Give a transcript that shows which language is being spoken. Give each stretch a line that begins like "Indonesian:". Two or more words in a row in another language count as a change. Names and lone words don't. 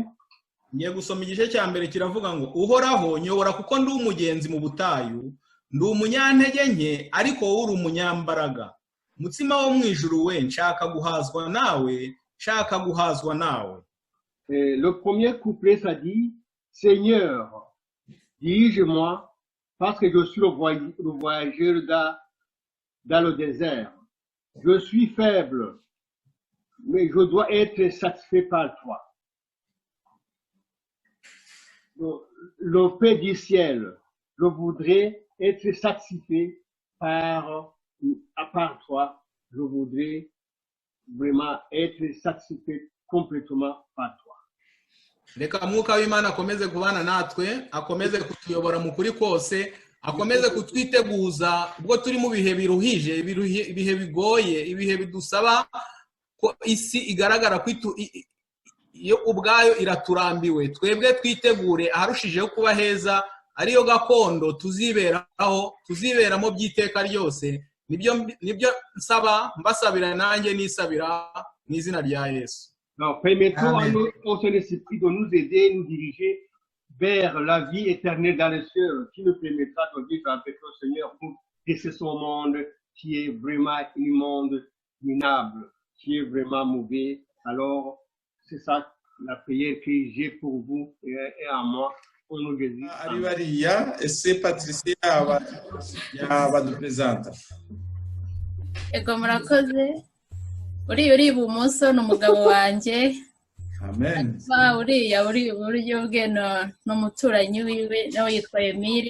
Kinyarwanda: Ngiye gusoma igice cya mbere kiravuga ngo uhoraho nyobora kuko ndi umugenzi mu butayu, ndi umunyantege nke ariko wowe uri umunyambaraga. Mutsima wo mwijuru we nshaka guhazwa nawe, nshaka guhazwa nawe.
French: Le premier couplet ça dit Seigneur, dirige-moi parce que je suis le voyageur dans le désert. Je suis faible, mais je dois être satisfait par toi. Le Père du ciel, je voudrais être satisfait par toi. Je voudrais vraiment être satisfait complètement par toi.
Kinyarwanda: Reka mwuka w'Imana akomeze kubana natwe, akomeze kutuyobora mu kuri kose, akomeze kutwiteguza ubwo turi mu bihe biruhije, ibihe bigoye, ibihe bidusaba ko isi igaragara kwitu iyo ubwayo iraturambiwe. Twebwe twitegure aharushijeho kuba heza, ariyo gakondo tuziberamo by'iteka ryose. Nibyo nsaba mbasabira nanjye nisabira mu izina rya Yesu.
French: Alors, permettons au Saint-Esprit de nous aider, nous diriger vers la vie éternelle dans les cieux, qui nous permettra de vivre avec le Seigneur pour laisser son monde qui est vraiment un monde minable, qui est vraiment mauvais. Alors, c'est ça la prière que j'ai pour vous et à moi. Au nom de Jésus.
Kinyarwanda: Arivaria, ese Patricia yabadupresenta. Ego murakoze. Uri ibumoso n'umugabo wanjye. Amen. Uri uburyo bwe n'umuturanyi wiwe nawe yitwa Emile.